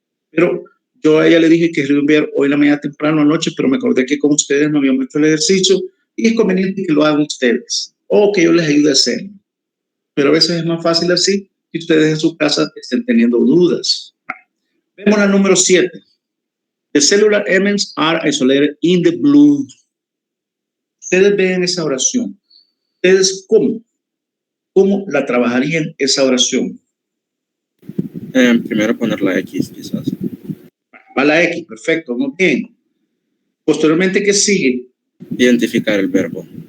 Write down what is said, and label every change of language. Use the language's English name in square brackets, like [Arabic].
[Spanish] Pero yo a ella le dije que le iba a enviar hoy en la mañana temprano anoche, pero me acordé que con ustedes no habíamos hecho el ejercicio y es conveniente que lo hagan ustedes o que yo les ayude a hacerlo. Pero a veces es más fácil así que ustedes en su casa estén teniendo dudas. Vemos la número 7. [English] The cellular elements are isolated in the blood. [Spanish] Ustedes ven esa oración. ¿Ustedes cómo la trabajarían esa oración? Primero poner la X, quizás. Va la X, perfecto, muy bien. Posteriormente, ¿qué sigue? Identificar el verbo.